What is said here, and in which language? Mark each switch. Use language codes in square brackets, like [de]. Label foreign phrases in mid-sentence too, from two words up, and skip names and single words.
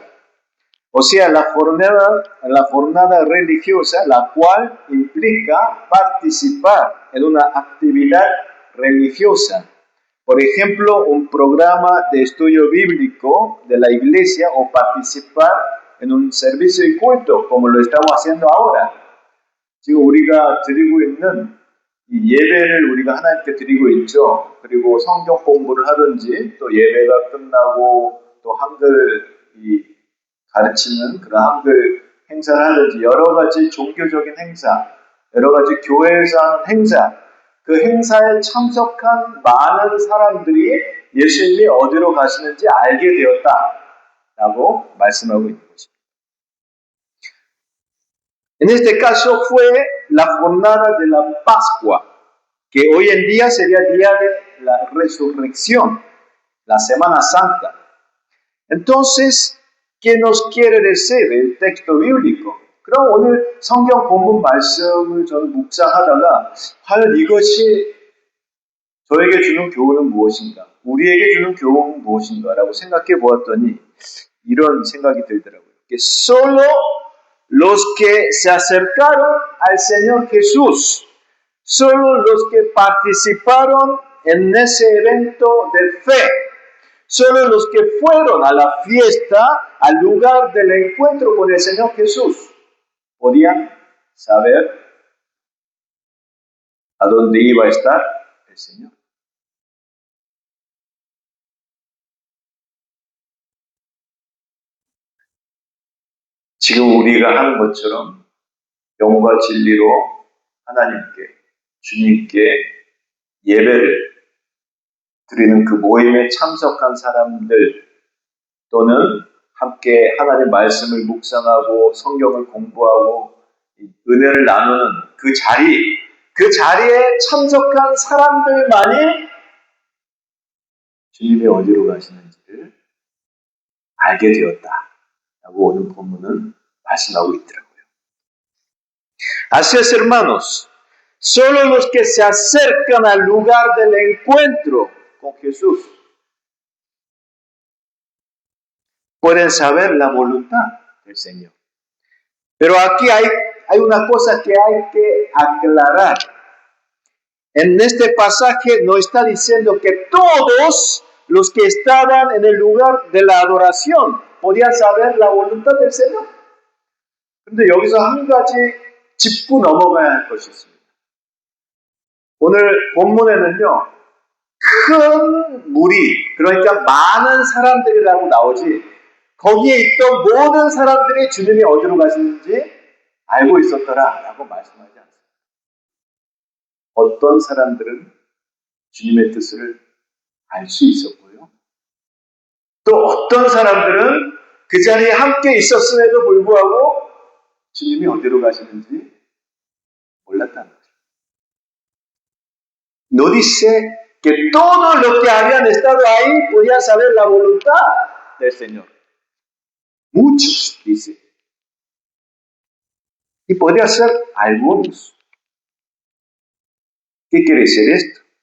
[es] O sea, la jornada religiosa, la cual implica participar en una actividad religiosa. Por ejemplo, un programa de estudio bíblico de la iglesia o participar en un servicio de culto, como lo estamos haciendo ahora. [ko] 지금 우리가 드리고 있는 이 예배를 우리가 하나님께 드리고 있죠. 그리고 성경 공부를 하든지 또 예배가 끝나고 또 한글 가르치는 그런 한글 행사를 하든지 여러 가지 종교적인 행사, 여러 가지 교회에서 하는 행사, 그 행사에 참석한 많은 사람들이 예수님이 어디로 가시는지 알게 되었다라고 말씀하고 있는 것입니다. [es] En este caso fue la jornada de la Pascua, que hoy en día sería el día de la resurrección, la Semana Santa. Entonces, ¿qué nos quiere decir el texto bíblico? [ko] 그럼 오늘 성경 본문 말씀을 저는 묵상하다가 과연 이것이 저에게 주는 교훈은 무엇인가? 우리에게 주는 교훈은 무엇인가? 라고 생각해 보았더니 이런 생각이 들더라고요. [es] Que solo los que se acercaron al Señor Jesús, solo los que participaron en ese evento de fe, solo los que fueron a la fiesta, al lugar del encuentro con el Señor Jesús, podían saber a dónde iba a estar el Señor. [ko] 지금 우리가 하는 것처럼 영과 진리로 하나님께, 주님께 예배를 드리는 그 모임에 참석한 사람들 또는 함께 하나님의 말씀을 묵상하고 성경을 공부하고 은혜를 나누는 그 자리에 참석한 사람들만이 주님이 어디로 가시는지를 알게 되었다라고 오늘 본문은 말씀하고 있더라고요. [es] Así es, hermanos, solo los que se acercan al lugar del encuentro con Jesús pueden saber la voluntad del Señor. Pero aquí hay una cosa que hay que aclarar. En este pasaje nos está diciendo que todos los que estaban en el lugar de la adoración podían saber la voluntad del Señor. [ko] 그런데 여기서 한 가지 짚고 넘어가야 할 것이 있습니다. 오늘 본문에는요, 큰 무리, 그러니까 많은 사람들이라고 나오지, 거기에 있던 모든 사람들이 주님이 어디로 가시는지 알고 있었더라라고 말씀하지 않습니다. 어떤 사람들은 주님의 뜻을 알 수 있었고요. 또 어떤 사람들은 그 자리에 함께 있었음에도 불구하고 주님이 어디로 가시는지 몰랐다는 거죠. [es] No dice que todos los que habían estado ahí podían saber la voluntad del Señor. Muchos, dice. Y podría ser algunos. ¿Qué quiere decir esto?